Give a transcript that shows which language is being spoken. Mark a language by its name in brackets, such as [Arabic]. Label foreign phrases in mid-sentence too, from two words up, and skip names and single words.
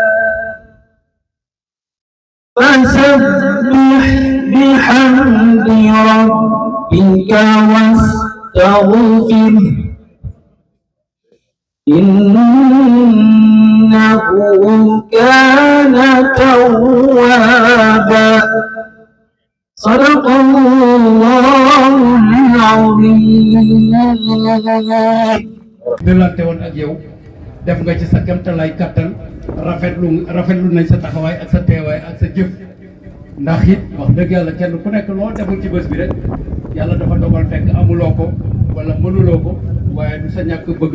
[Arabic] فسبح بحمد ربك واستغفره إنه كان توابا. صدق الله العظيم. [Wolof] delante woon ak yow def nga ci sa kemtalaay kattan rafetlu nañ sa taxawaay ak sa teewaay ak sa jëf ndax it wax dëgg yàlla kenn ku nekk loo deful ci bés bi rek yàlla dafa dogal fekk amuloo ko wala mënuloo ko waaye du sa ñàkk bëgg a